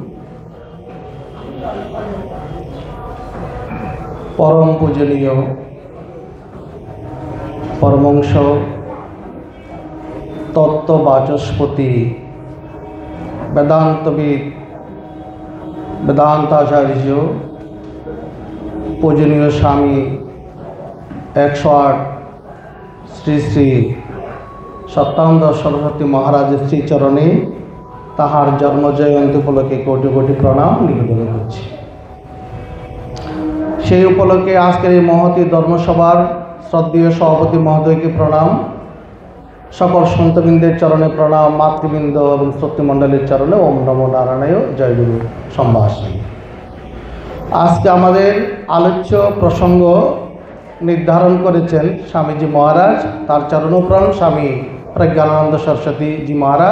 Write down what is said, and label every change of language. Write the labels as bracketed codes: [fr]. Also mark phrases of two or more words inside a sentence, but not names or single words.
[bn] পরম পূজনীয় পরমংশ তত্ত্ববাচস্পতি বেদান্তবিদ বেদান্তাচার্য পূজনীয় স্বামী 108 শ্রী শ্রী সত্যানন্দ সরস্বতী মহারাজ শ্রীচরণে তাহার জন্ম জয়ন্তী উপলক্ষে কোটি কোটি প্রণাম নিবেদন করছি। সেই উপলক্ষে আজকের এই মহতী ধর্মসভার শ্রদ্ধেয় সভাপতি মহোদয়কে প্রণাম, সকল সন্তবৃন্দের চরণে প্রণাম, মাতৃবৃন্দ এবং শ্রোতৃমণ্ডলীর চরণে [sa] ওম নমো নারায়ণায় [bn] জয় গুরু সম্ভাষণ। আজকে আমাদের আলোচ্য প্রসঙ্গ নির্ধারণ করেছেন স্বামীজি মহারাজ, তার চরণপ্রাণ স্বামী প্রজ্ঞানানন্দ সরস্বতী জি মহারাজ।